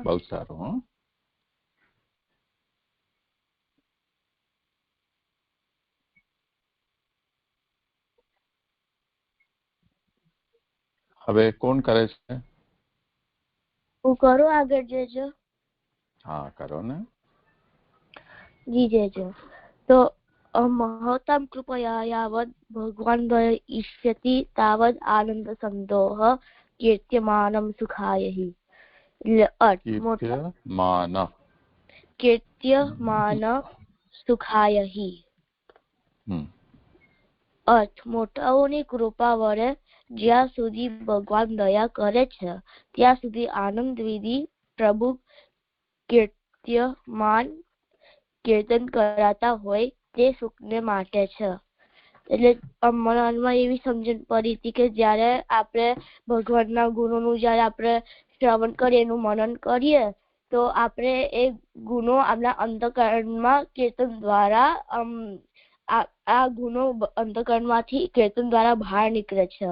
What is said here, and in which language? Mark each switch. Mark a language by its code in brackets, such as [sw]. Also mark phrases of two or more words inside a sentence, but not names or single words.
[gu] બહુ સારું. હવે કોણ કરે છે? હું કરું આગળ જજો? હા કરો ને. જી જજો. [sa] તો महतां कृपया यावत् भगवान् इष्यति तावत् आनंद संदोह कीर्त्यमानं सुखाय हि. कीर्त्यमान सुखाय हि. [gu] अर्थ મોટાઓની કૃપા વડે જ્યાં સુધી ભગવાન દયા કરે છે ત્યાં સુધી આનંદ વિધિ પ્રભુ કીર્તન કરાતા હોય તે સુખને માટે છે. એટલે મનમાં એવી સમજણ પડી હતી કે જ્યારે આપણે ભગવાનના ગુણોનું જ્યારે આપણે શ્રવણ કરીએ, એનું મનન કરીએ તો આપણે એ ગુણો આપણા અંતઃકરણમાં કીર્તન દ્વારા આ ગુણો અંતઃકરણમાંથી કીર્તન દ્વારા બહાર નીકળે છે.